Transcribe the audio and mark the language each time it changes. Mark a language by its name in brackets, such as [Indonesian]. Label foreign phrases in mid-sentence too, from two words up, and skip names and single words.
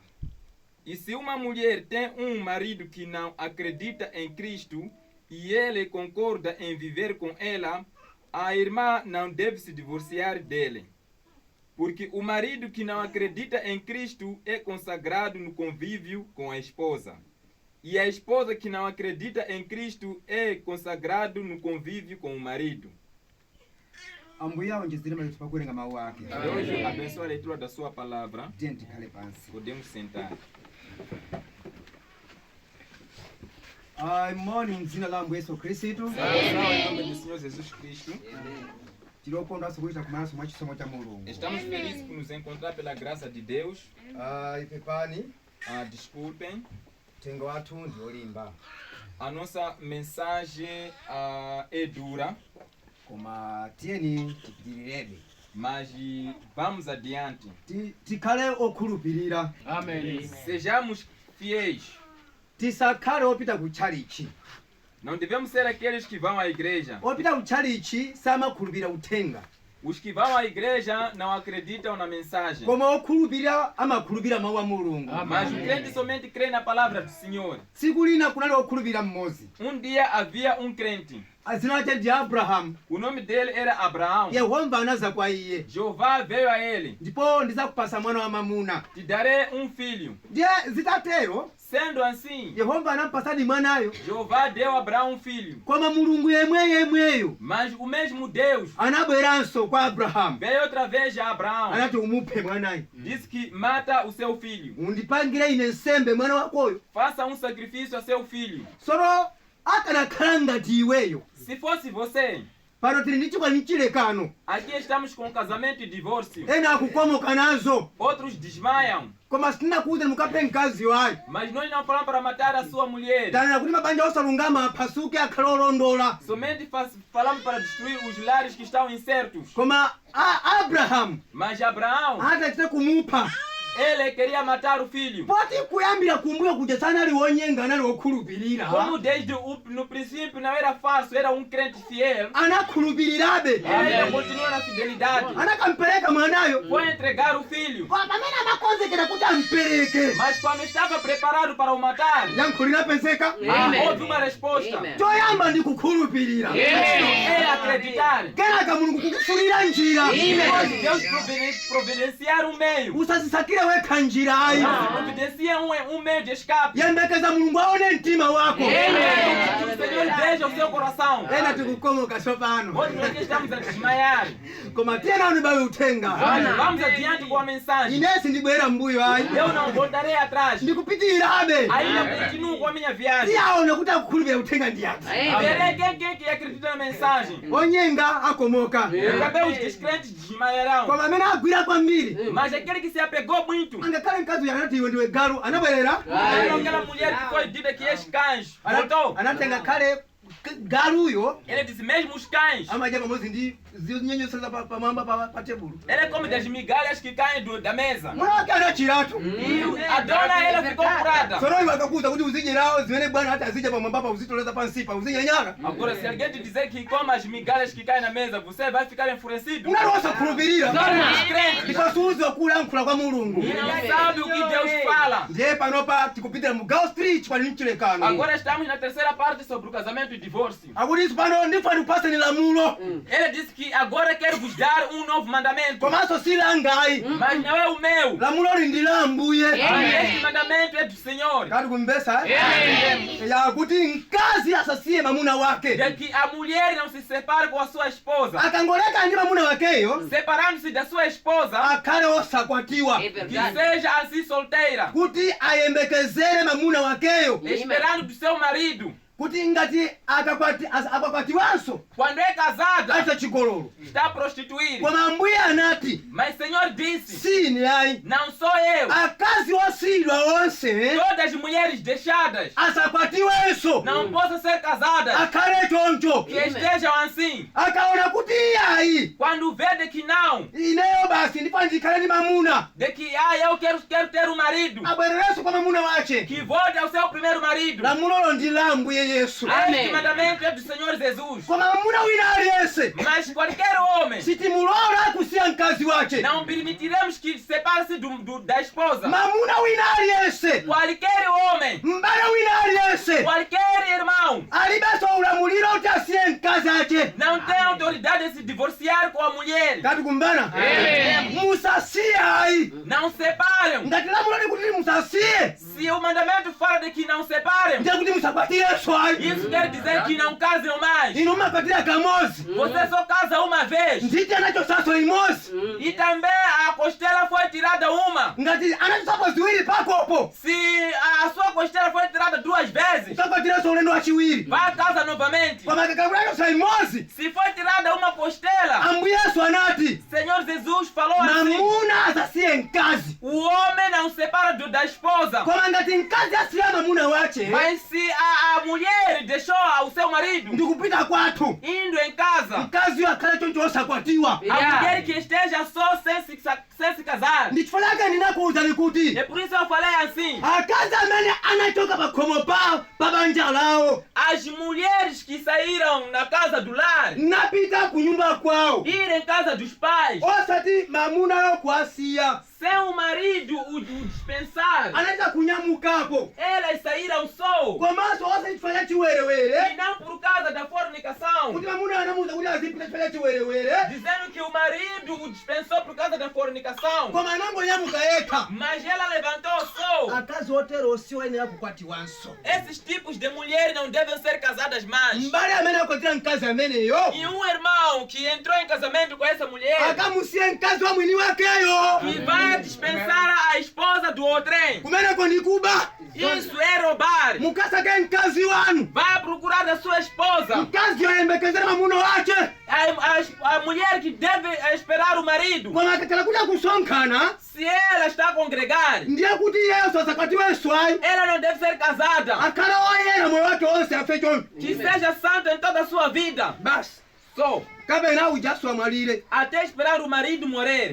[Portuguese] E se uma mulher tem um marido que não acredita em Cristo e ele concorda em viver com ela, a irmã não deve se divorciar dele. Porque o marido que não acredita em Cristo é consagrado no convívio com a esposa. E a esposa que não acredita em Cristo é consagrado no convívio com o marido. [Nyanja] Ambuye aonjezere mayetu pakuwerenga mawu ake. [Portuguese] Deus abençoe a leitura da sua palavra. [Nyanja] Tiye tikhale pansi. [Portuguese] Podemos sentar. [Nyanja] Imoni mdzina la Ambuye Yesu Khristu. [Portuguese] Sawa em nome do Senhor Jesus Cristo. [Nyanja] Tilokondwanso kuchita kumananso mwa chisomo cha Mulungu. [Portuguese] Estamos felizes por nos encontrar pela graça de Deus. [Nyanja] Ipepani [Portuguese] Desculpem, [Nyanja] mtengo wathu ndi olimba, [Portuguese] a nossa mensagem é dura, [Nyanja] koma tiyeni tipitirirabe, [Portuguese] mas vamos adiante. [Nyanja] tikhale okhulupirira. [Portuguese] Amém. Sejamos fiéis. [Nyanja] Tisakhale opita ku tchalichi. [Portuguese] Não devemos ser aqueles que vão à igreja. [Nyanja] Opita ku tchalichi samakhulupirira uthenga, [Portuguese] Os que vão à igreja não acreditam na mensagem. [Nyanja] koma okhulupirira amakhulupirira mawu a Mulungu. [Portuguese] Mas o crente somente crê na palavra do Senhor. [Nyanja] Tsiku lina kunali okhulupirira mmodzi, [Portuguese] Dia havia um crente. [Nyanja] dzina lake ndi Abrahamu. [Portuguese] O nome dele era Abraão. [Nyanja] Yehova anaza kwa iye, [Portuguese] Jeová veio a ele. [Nyanja] ndipo ndizakupasa mwana wa mwamuna. [Portuguese] Te darei um filho. [Nyanja] Ndiye zitatero [Portuguese] Sendo assim, [Nyanja] Yehova anampasani mwanayo, [Portuguese] Jeová deu a Abraão um filho. [Nyanja] koma Mulungu yemweyo [Portuguese] Mas o mesmo Deus [Nyanja] anabweranso kwa Abrahamu, [Portuguese] veio outra vez a Abraão. [Nyanja] anati umuphe mwanayo, [Portuguese] Disse que mata o seu filho. [Nyanja] undipangire ine nsembe mwana wakoyo. [Portuguese] Faça um sacrifício a seu filho. [Nyanja] Sono akanakhala ngati iweyo, [Portuguese] Se fosse você, [Nyanja] pano tili ndi chikwani chilekano, [Portuguese] aqui estamos com casamento e divórcio. [Nyanja] ena akukomoka nazo, [Portuguese] Outros desmaiam. [Nyanja] koma sitinakuwuze mukaphe mkazi wayo. [Portuguese] Mas nós não falamos para matar a sua mulher. [Nyanja] Tanena kuti mabanja osalungama aphasuke akhale olondola. [Portuguese] Somente falamos para destruir os lares que estão incertos. [Nyanja] Koma Abrahamu [Portuguese] Mas Abraão, [Nyanja] atachita kumupha, [Portuguese] ele queria matar o filho. [Nyanja] poti kuyambira kumbuyo kuja sana liwonyenga naliokhulupirira [Portuguese] Como desde no princípio não era falso, era um crente fiel, [Nyanja] anakhulupirirabe [Portuguese] ele ainda continua na fidelidade. [Nyanja] anakampereka mwanayo [Portuguese] Foi entregar o filho, [Nyanja] pamene amakonzekera kuti ampereke [Portuguese] mas quando estava preparado para o matar, [Nyanja] yankho linapezeka [Portuguese] houve uma resposta. [Nyanja] choyamba ndi kukhulupirira [Portuguese] É acreditar. [Nyanja] kenaka mulungu kukufunira njira [Portuguese] Depois Deus providenciar um meio. [Nyanja] usazisakire wekha njirayi [Portuguese] Providencia um meio de escape. [Nyanja] yembekeza mulungu aone mtima wako [Portuguese] Que o Senhor veja o seu coração. [Nyanja] ena tikukomoka tsopano [Portuguese] Hoje nós aqui estamos a desmaiar. [Nyanja] koma tiyena unibawe uthenga [Portuguese] Vamos adiante com a mensagem. [Nyanja] inesi ndibwera mbuyo ayi [Portuguese] Eu não voltarei atrás. [Nyanja] ndikupitirirabe [Portuguese] Ainda continuo com a minha viagem. [Nyanja] tiyaona kuti akukhulupirira uthenga ndiyati [Portuguese] Verei quem que acredita na mensagem. [Nyanja] onyenga akomoka [Portuguese] Também os descrentes desmaiarão. [Nyanja] koma amene agwira kwambiri [Portuguese] Mas aquele que se apegou muito, [Nyanja] angakhale mkazi uyu anati iwe ndiwe galu anabwerera [Portuguese] aquela mulher que foi dita que és cães, voltou. [Nyanja] anatenga khale galuyo [Portuguese] Ele disse, mesmo os cães. [Nyanja] amadya pamodzi ndi zinyenyesera pamwamba pa tebulo [Portuguese] Ele come das migalhas que caem da mesa. [Nyanja] mwana wake anachiratu [Portuguese] E a dona, ela ficou curada. [Nyanja] tsono iwe akakuza kuti uzidyerawo zimene bwana ati azidya pamwambapa uzitoleza pansipa uzinyanyaka [Portuguese] Agora, se alguém te dizer que come as migalhas que caem na mesa, você vai ficar enfurecido. [Nyanja] unali wosakhulupirira [Portuguese] Descrente. [Nyanja] ndipasuuziwa kulankhula kwa mulungu [Portuguese] E não sabe o que Deus fala. [Nyanja] ndiye panopa tikupitira mu Gao Street pali mchilekano [Portuguese] Agora estamos na terceira parte sobre o casamento e divórcio. [Nyanja] akuti isu pano ndifani kupasani lamulo [Portuguese] Ele disse que agora quero vos dar um novo mandamento. [Nyanja] komanso silangayi [Portuguese] Mas não é o meu. [Nyanja] lamuloli ndi la ambuye [Portuguese] Mas este mandamento é do Senhor. [Nyanja] kati kumbesa yakuti mkazi asasiye mamuna wake [Portuguese] De que a mulher não se separe com a sua esposa. [Nyanja] akangoleka ndi mamuna wakeyo [Portuguese] Separando-se da sua esposa, [Nyanja] akhale osakwatiwa [Portuguese] que seja assim solteira. [Nyanja] kuti ayembekezere mamuna wakeyo [Portuguese] Esperando do seu marido. [Nyanja] kuti ngati akakwatiwanso [Portuguese] Quando é casada, [Nyanja] acha chigololo [Portuguese] está prostituída. [Nyanja] koma ambuye anati [Portuguese] Mas o Senhor disse, [Nyanja] sine ayi [Portuguese] não sou eu. [Nyanja] akazi osiyidwa onse [Portuguese] Todas as mulheres deixadas [Nyanja] asakwatiwenso [Portuguese] não possam ser casadas. [Nyanja] akhale choncho [Portuguese] Que estejam assim. [Nyanja] akaona kuti iyayi [Portuguese] Quando vê de que não, [Nyanja] ineyo basi ndifana ndikhale ndi mamuna [Portuguese] de que eu quero ter um marido, [Nyanja] abwererenso kwa mamuna wace [Portuguese] que volte ao seu primeiro marido. [Nyanja] lamulolo ndi la ambuye yesu [Portuguese] Este mandamento é do Senhor Jesus. [Nyanja] koma mamuna wina aliyense [Portuguese] Mas qualquer homem, [Nyanja] sitimulola kusiya mkazi wace [Portuguese] não permitiremos que separe-se da esposa. [Nyanja] mamuna wina aliyense [Portuguese] Qualquer homem, [Nyanja] mbale wina aliyense [Portuguese] qualquer irmão, [Nyanja] alibenso ulamuliro kuti asiye mkazi ace [Portuguese] não tem autoridade de se divorciar com a mulher. [Nyanja] kati kumbana musasiye ayi [Portuguese] Não separam. [Nyanja] ngati lamulo likuti musasiye [Portuguese] Se o mandamento fala de que não separem, [Nyanja] ndiye kuti musakwatirenso ayi [Portuguese] isso quer dizer que não casem mais. [Nyanja] inu mumakwatira kamozi [Portuguese] Você só casa uma vez. [Nyanja] nditi anachosaso imozi [Portuguese] E também a costela foi tirada uma. [Nyanja] ngati anachosapo ziwiri pakopo [Portuguese] Se a sua costela foi tirada 2 vezes, [Nyanja] usakwatirenso ulendo wachiwiri [Portuguese] vai a casa novamente. [Nyanja] koma kakabulachosa imozi [Portuguese] Se foi tirada uma costela, [Nyanja] ambuye yesu anati [Portuguese] Senhor Jesus falou assim: [Nyanja] mamuna asasiye mkazi [Portuguese] o homem não separa da esposa. [Nyanja] koma ngati mkazi asiya mamuna wace [Portuguese] Mas se a mulher deixou o seu marido [Nyanja] ndikupita kwathu [Portuguese] indo em casa, [Nyanja] mkaziyo akhale choncho osakwatiwa [Portuguese] a mulher que esteja só sem se casar. [Nyanja] ndichifuna chake ndinakuwuzani kuti [Portuguese] É por isso eu falei assim: [Nyanja] akazi amene anachoka pakhomo pa banja lawo [Portuguese] as mulheres que saíram na casa do lar, [Nyanja] napita ku nyumba kwawo [Portuguese] ir em casa dos pais, [Nyanja] osati mamunayo kuasiya [Portuguese] sem o marido o dispensar, [Nyanja] anachita kunyamukapo [Portuguese] elas saíram só. [Nyanja] komanso ose chifukwa cha chiwerewere [Portuguese] E não por causa da fornicação, [Nyanja] kuti mamuna anamuwuza kuti azipita chifukwa cha chiwerewere [Portuguese] dizendo que o marido o dispensou por causa da fornicação. [Nyanja] koma anangonyamuka yekha [Portuguese] Mas ela levantou só. [Nyanja] akazi otero osiwo ayenera kukwatiwanso [Portuguese] Esses tipos de mulheres não devem ser casadas mais. [Nyanja] mbale amene akwatira mkazi ameneyo [Portuguese] E um irmão que entrou em casamento com essa mulher, [Nyanja] akamusiye mkazi wa mwini wakeyo [Portuguese] que vai dispensar a esposa do outrem, [Nyanja] kumeneko ndikuba [Portuguese] isso é roubar. [Nyanja] mukasake mkazi wanu [Portuguese] Vai procurar da sua esposa. [Nyanja] mkazi yoyembekezera mamuna wace [Portuguese] A mulher que deve esperar o marido, [Nyanja] koma akakhala kuti akusonkhana [Portuguese] se ela está a congregar, [Nyanja] ndiye kuti iyeyo asakwatiwenso ayi [Portuguese] ela não deve ser casada. [Nyanja] akhala oyera moyo wake wonse afe choncho [Portuguese] Que seja santo em toda a sua vida. [Nyanja] basi [Portuguese] Só. [Nyanja] kapena ujaswa mwalire [Portuguese] até esperar o marido morrer.